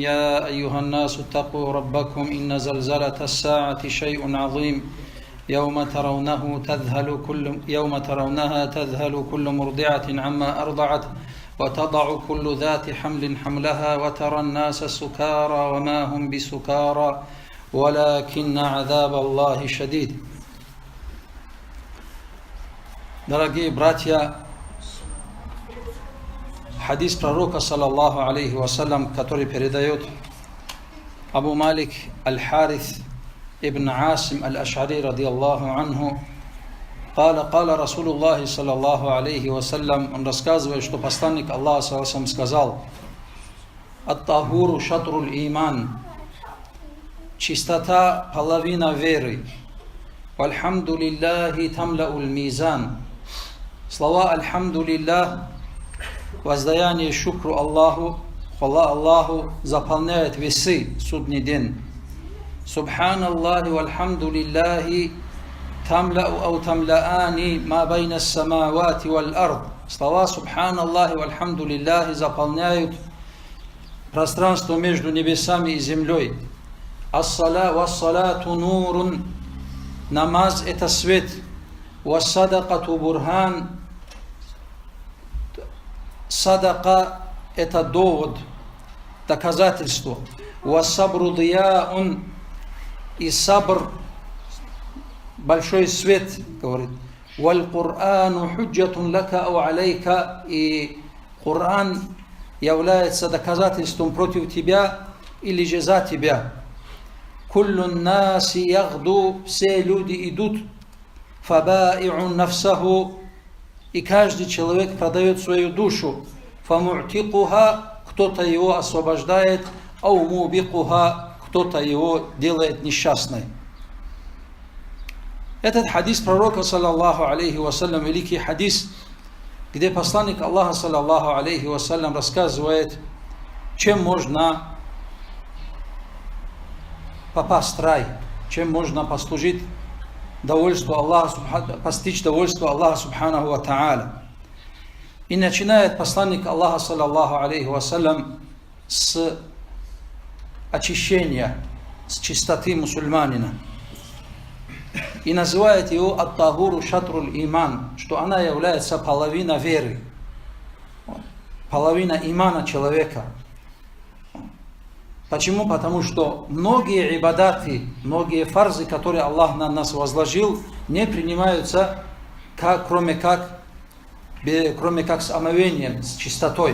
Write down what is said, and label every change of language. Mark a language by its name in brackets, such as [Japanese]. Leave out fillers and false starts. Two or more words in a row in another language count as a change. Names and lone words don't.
[Arabic] يا أيها الناس اتقوا ربكم إن زلزلة الساعة شيء عظيم يوم ترونها تذهل كل مرضعة عما أرضعت وتضع كل ذات حمل حملها وترى الناس سكارى وما هم بسكارى ولكن عذاب الله شديد. [Russian] Дорогие братья, хадис пророка [Arabic] صلى الله عليه وسلم, [Russian] который передает Абу Малик аль-Харис ибн Асим аль-Аш'ари [Arabic] رضي الله عنه, قال رسول الله صلى الله عليه وسلم, [Russian] он рассказывает, что посланник Аллаха [Arabic] صلى الله عليه وسلم [Russian] сказал: [Arabic] «الطهور شطر الإيمان», [Russian] чистота половина веры. [Arabic] «والحمد لله تملأ الميزان», слова «الحمد لله», [Russian] воздаяние шукру Аллаху, хвала Аллаху, заполняет весы судный день. [Arabic] «سبحان الله والحمد لله تملأ أو تملآن ما بين السماوات والأرض», слова «سبحان الله والحمد لله» [Russian] заполняют пространство между небесами и землей. [Arabic] «الصلاة نور», [Russian] намаз это свет. [Arabic] «والصدقة برهان», [Russian] садака это довод, доказательство. [Arabic] «والصبر ضياء», [Russian] и сабр большой свет, говорит. [Arabic] «والقرآن حجة لك أو عليك», [Russian] и Коран является доказательством против тебя или же за тебя. [Arabic] «كل الناس يغدو», [Russian] все люди идут. [Arabic] «فبائع نفسه», [Russian] и каждый человек продает свою душу. «Фаму'тикуха», кто-то его освобождает. [Arabic] «أو موبقها», [Russian] кто-то его делает несчастной. Этот хадис пророка [Arabic] صلى الله عليه وسلم, [Russian] великий хадис, где посланник Аллаха [Arabic] صلى الله عليه وسلم [Russian] рассказывает, чем можно попасть в рай, чем можно послужить довольству Аллаха, постичь довольство Аллаха [Arabic] سبحانه وتعالى. [Russian] И начинает посланник Аллаха [Arabic] صلى الله عليه وسلم [Russian] с очищения, с чистоты мусульманина. И называет его [Arabic] الطهور شطر الإيمان, [Russian] что она является половина веры, половина имана человека. Почему? Потому что многие ибадаты, многие фарзы, которые Аллах на нас возложил, не принимаются кроме как с омовением, с чистотой.